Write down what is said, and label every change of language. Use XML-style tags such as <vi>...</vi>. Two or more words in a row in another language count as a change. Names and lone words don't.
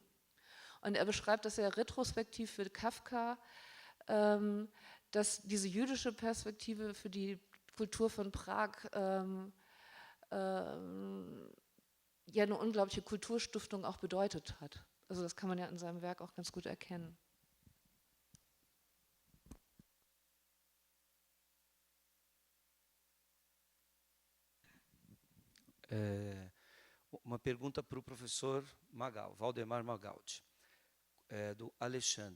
<de>Und er beschreibt das ja retrospektiv für Kafka, dass diese jüdische Perspektive für die Kultur von Prag ja eine unglaubliche Kulturstiftung auch bedeutet hat. Also das kann man ja in seinem Werk auch ganz gut erkennen.</de> <pt>Uma pergunta para o professor Magal, Valdemar Magaldi, do Alexandre.</pt>